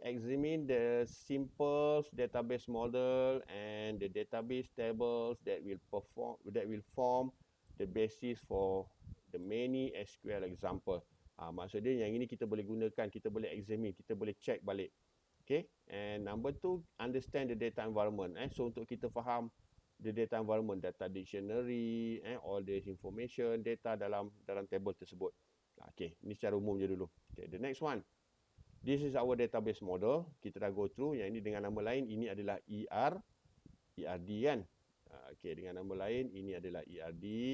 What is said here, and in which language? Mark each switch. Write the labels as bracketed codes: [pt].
[en] Examine the simple database model and the database tables that will form the basis for the many SQL example. [ms] Maksud dia yang ini kita boleh gunakan, kita boleh examine, kita boleh check balik. [en] Okay, and number 2, understand the data environment. [ms] So untuk kita faham the data environment, data dictionary, all the information, data dalam table tersebut. Okay, ini secara umum je dulu. Okay, [en] the next one. This is our database model. [ms] Kita dah go through. Yang ini dengan nama lain, ini adalah ERD kan. Okay, dengan nama lain, ini adalah ERD.